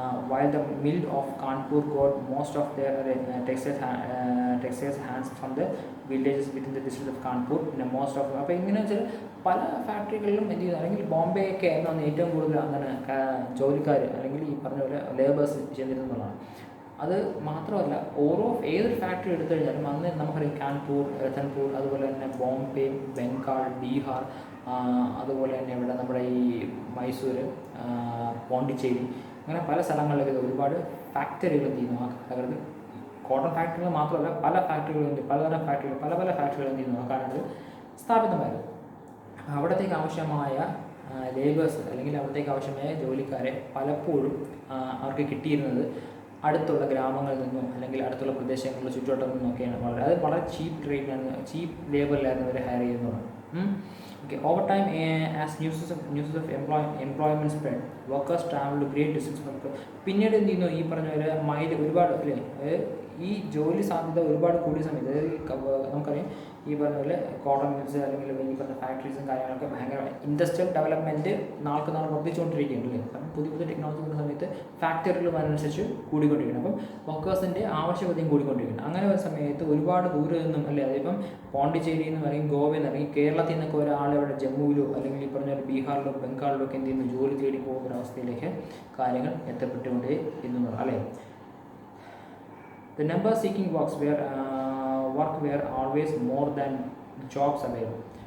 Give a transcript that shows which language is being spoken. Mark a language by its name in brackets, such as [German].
[English] While the mill of Kanpur got most of their textiles hands from the villages within the district of Kanpur. Most of [Malayalam] അപ്പോൾ ഇങ്ങനെ വെച്ചാൽ പല ഫാക്ടറികളിലും എന്ത് ചെയ്യുന്നു, അല്ലെങ്കിൽ ബോംബെ ഒക്കെ ആയിരുന്നു ഏറ്റവും കൂടുതൽ അങ്ങനെ ജോലിക്കാർ അല്ലെങ്കിൽ ഈ പറഞ്ഞ പോലെ ലേബേഴ്സ് ചെന്നിരുന്നതാണ്. അത് മാത്രമല്ല ഏതൊരു ഫാക്ടറി എടുത്തു കഴിഞ്ഞാലും അന്ന് നമുക്കറിയാം കാൺപൂർ, രത്തൻപൂർ, അതുപോലെ തന്നെ ബോംബെ, ബംഗാൾ, ബീഹാർ, അതുപോലെ തന്നെ ഇവിടെ നമ്മുടെ ഈ മൈസൂർ, പോണ്ടിച്ചേരി, അങ്ങനെ പല സ്ഥലങ്ങളിലേക്ക് ഒരുപാട് ഫാക്ടറികൾ എന്ത് ചെയ്യുന്നു ആ കാലഘട്ടത്തിൽ. കോട്ടൺ ഫാക്ടറികൾ മാത്രമല്ല പല ഫാക്ടറികളുണ്ട്, പലതരം ഫാക്ടറികൾ പല ഫാക്ടറികൾ എന്ത് ചെയ്യുന്നു ആ കാലഘട്ടത്തിൽ സ്ഥാപിതമായിരുന്നു. അവിടത്തേക്ക് ആവശ്യമായ ലേബേഴ്സ് അല്ലെങ്കിൽ അവിടത്തേക്ക് ആവശ്യമായ ജോലിക്കാരെ പലപ്പോഴും അവർക്ക് കിട്ടിയിരുന്നത് അടുത്തുള്ള ഗ്രാമങ്ങളിൽ നിന്നും അല്ലെങ്കിൽ അടുത്തുള്ള പ്രദേശങ്ങളിലെ ചുറ്റുവട്ടത്തിൽ നിന്നൊക്കെയാണ്. വളരെ ചീപ്പ് ലേബറിലായിരുന്നു അവർ ഹയർ ചെയ്യുന്നതാണ്. [English] Okay, over time, as news of employment spread, workers traveled great distance from. [Malayalam] പിന്നീട് എന്ത് ചെയ്യുന്നു, ഈ പറഞ്ഞ പോലെ മൈൽ ഒരുപാട് അല്ലേ, ഈ ജോലി സാധ്യത ഒരുപാട് കൂടിയ സമയത്ത് നമുക്കറിയാം ഈ പറഞ്ഞ പോലെ കോട്ടൺ മിൽസ് അല്ലെങ്കിൽ ഈ പറഞ്ഞ ഫാക്ടറീസും കാര്യങ്ങളൊക്കെ ഭയങ്കര ഇൻഡസ്ട്രിയൽ ഡെവലപ്മെൻറ്റ് നാൾക്ക് നാൾ വർദ്ധിച്ചുകൊണ്ടിരിക്കുകയാണ് അല്ലേ. കാരണം പുതിയ ടെക്നോളജി വരുന്ന സമയത്ത് ഫാക്ടറികൾ അതിനനുസരിച്ച് കൂടിക്കൊണ്ടിരിക്കണം. അപ്പം വർക്കേഴ്സിൻ്റെ ആവശ്യകതയും കൂടിക്കൊണ്ടിരിക്കണം. അങ്ങനെ ഒരു സമയത്ത് ഒരുപാട് ദൂരെ നിന്നും അല്ലേ, അതിപ്പം പോണ്ടിച്ചേരിയിൽ നിന്ന് അല്ലെങ്കിൽ ഗോവയിൽ നിന്ന് അല്ലെങ്കിൽ കേരളത്തിൽ നിന്നൊക്കെ ഒരാൾ ഇവിടെ ജമ്മുവിലോ അല്ലെങ്കിൽ ഈ പറഞ്ഞ ബീഹാറിലോ ബംഗാളിലോ ഒക്കെ എന്ത് ചെയ്യുന്നു ജോലി തേടി പോകുന്ന ഒരവസ്ഥയിലേക്ക് കാര്യങ്ങൾ എത്തപ്പെട്ടുകൊണ്ടേ എന്നുള്ളത് അല്ലേ. [English] The number seeking work were always more than jobs available.